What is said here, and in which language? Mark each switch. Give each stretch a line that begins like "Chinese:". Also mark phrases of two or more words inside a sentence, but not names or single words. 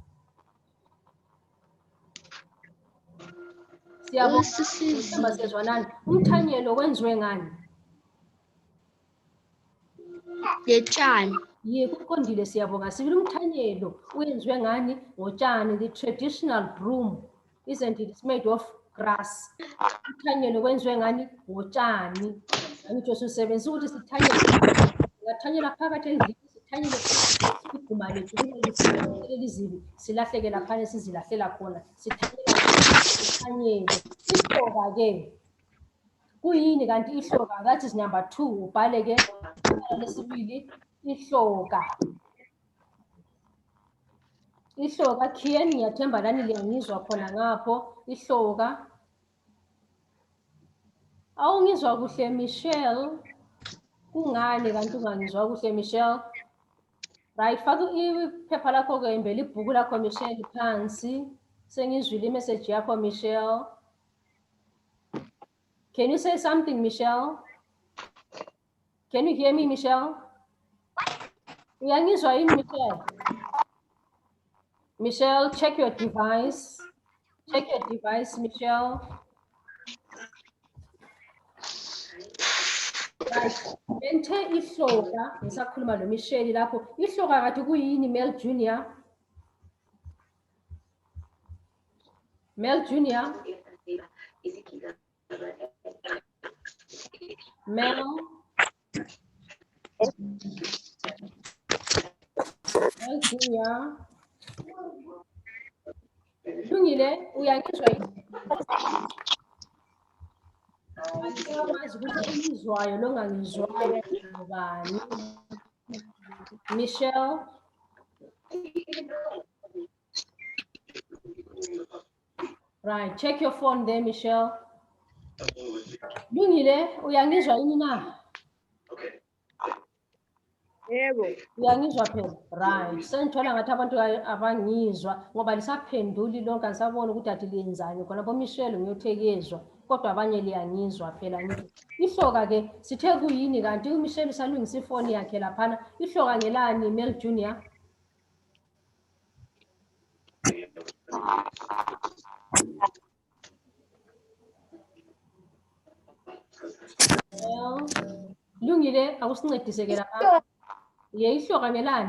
North Ndebele: Siyabonga sezwanani. Umthanyelo wenziwe ngani? Yetshani. Ye kuqondile siyabonga. Sibili umthanyelo uyenziwe ngani? Ngotshani.
English: The traditional broom, isn't it? It's made of grass.
North Ndebele: Umthanyelo wenziwe ngani? Ngotshani. Angitsho sisebenzisa ukuthi sithanyele, singathanyela phakathi endlini, sithanyele iphuma lethu leli zibi silahleke laphana sizilahlela khona sithanyele ihloka ke kuyini kanti ihloka
English: that is number 2
North Ndebele: ubhale ke lesibili ihloka ihloka Kian ngiyathemba lani liyangizwa khona ngapho ihloka awungizwa kuhle Michelle kungani kanti ungangizwa kuhle Michelle right faka iphepha lakho ke imbele ibhuku lakho Michelle phansi sengizwile imessage yakho Michelle.
English: Can you say something Michelle? Can you hear me Michelle?
North Ndebele: Uyangizwa yini Michelle?
English: Michelle, check your device. Check your device, Michelle. Right.
North Ndebele: Bente ihloka, ngisakhuluma lo Michelle lapho. Ihloka kathi kuyini Mel Junior? Mel Junior? Mel? Mel Junior? Lungile, uyangizwa yini? Angikwazi ukuthi ungizwayo longangizwayo ngubani. Michelle?
English: Right, check your phone there, Michelle.
North Ndebele: Lungile, uyangizwa yini na? Yebo. Uyangizwa phela? Right. Sengithola ngathi abantu abangizwa ngoba lisaphenduli lonke angisabona ukuthi athi liyenzani khona bo Michelle ngiyothekezwa kodwa abanye liyangizwa phela ngithi ihloka ke sithe kuyini kanti uMichelle usalungisa ifoni yakhe laphana ihloka ngelani Mel Junior? Lungile akusincedise ke lapha. Ye ihloka ngelani?